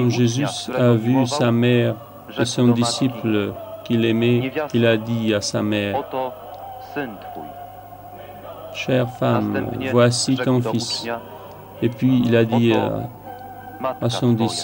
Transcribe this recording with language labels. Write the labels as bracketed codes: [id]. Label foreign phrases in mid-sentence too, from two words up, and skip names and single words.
[fr] Quand [pl] ucznia, [fr] Jésus [pl] którego [fr] a vu [pl] miłował, [fr] sa mère et [pl] rzekł [fr] son [pl] do matki: [fr] disciple qu'il aimait, il a dit à sa mère, [pl] Oto syn twój. [fr] chère femme, [pl] Następnie [fr] voici [pl] rzekł [fr] ton [pl] do [fr] fils. [pl] ucznia: [fr] Et puis il a dit [pl] Matka [fr] à son [pl] twoja.